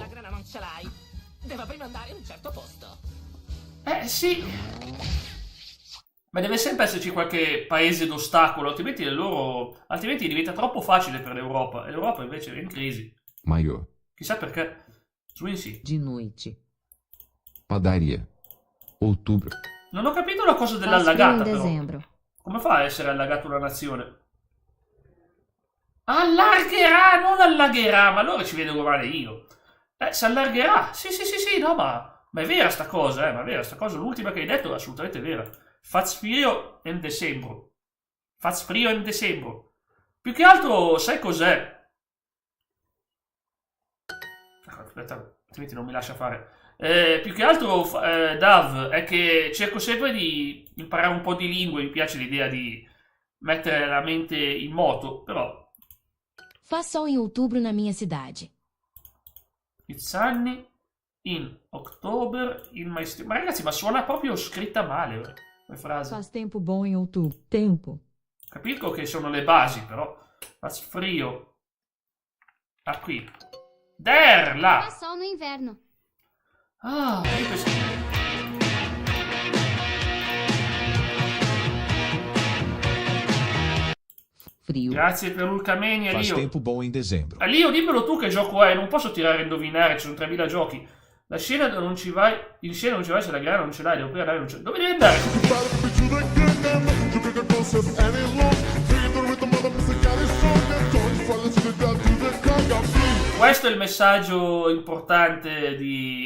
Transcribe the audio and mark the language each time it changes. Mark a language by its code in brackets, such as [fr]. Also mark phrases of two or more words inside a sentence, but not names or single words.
[it] La grana non ce l'hai. Deve prima andare in un certo posto. Sì. Ma deve sempre esserci qualche paese d'ostacolo, altrimenti diventa troppo facile per l'Europa, e l'Europa invece è in crisi. [pt] Maior. [it] Chissà perché. Sì. [pt] De noite. Padaria. Outubro. [it] Non ho capito la cosa dell'allagata, però. Come fa a essere allagata una nazione? Allargherà, non allagherà, ma allora ci vedo male io. Si allargherà. Sì, no, ma è vera sta cosa, ma è vera sta cosa. L'ultima che hai detto è assolutamente vera. [pt] Faz frio [it] in dicembre. [pt] Faz frio [it] in dicembre. Più che altro, sai cos'è? Aspetta, altrimenti non mi lascia fare. Più che altro, Dav, è che cerco sempre di imparare un po' di lingue. Mi piace l'idea di mettere la mente in moto, però... [pt] Faz sol em outubro na minha cidade. [en] Pizzanni in October in my state. [it] Ma ragazzi, ma suona proprio scritta male come frase. [pt] Faz tempo bom em outubro. Tempo. [it] Capisco che sono le basi, però. [pt] Faz frio. Qui. [it] Là. [pt] Faz sol no inverno. Frio. [it] Grazie per l'Ulcamenia, [pt] Faz [it] Lio. [pt] tempo bom em dezembro. [it] Lio, dimmelo tu che gioco è, non posso tirare a indovinare, ci sono 3000 giochi. La scena non ci vai, in scena non ci vai se la gara non ce l'hai, devo prima andare, non ce... Dove devi andare? Questo è il messaggio importante di...